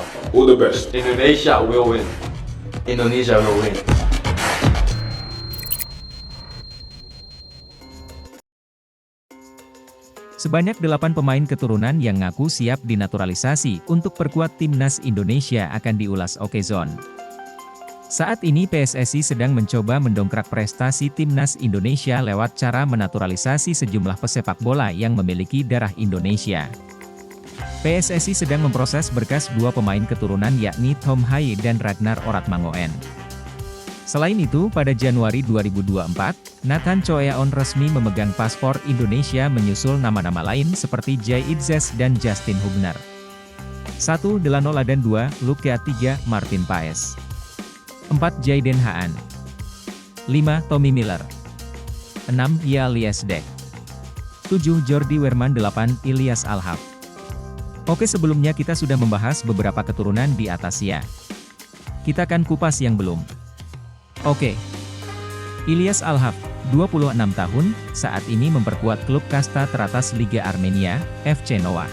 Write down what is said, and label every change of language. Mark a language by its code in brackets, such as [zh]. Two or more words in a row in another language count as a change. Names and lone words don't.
[en] All the best. Indonesia will win. Indonesia will win. [id] Sebanyak 8 pemain keturunan yang ngaku siap dinaturalisasi untuk perkuat timnas Indonesia akan diulas Okezone. Saat ini PSSI sedang mencoba mendongkrak prestasi timnas Indonesia lewat cara menaturalisasi sejumlah pesepak bola yang memiliki darah Indonesia. PSSI sedang memproses berkas 2 pemain keturunan yakni Tom Haye dan Ragnar Oratmangoen. Selain itu, pada Januari 2024, Nathan Choeaon resmi memegang paspor Indonesia menyusul nama-nama lain seperti Jay Itzes dan Justin Hubner. 1. Delano Ladan. 2. Luke. 3. Martin Paes. 4. Jayden Haan. 5. Tommy Miller. 6. Yia Liesdek. 7. Jordi Weerman. 8. Ilyas Alhaf. Oke, sebelumnya kita sudah membahas beberapa keturunan di atas ya. Kita akan kupas yang belum. Oke. Ilyas Alhaf, 26 tahun, saat ini memperkuat klub kasta teratas Liga Armenia, FC Noah.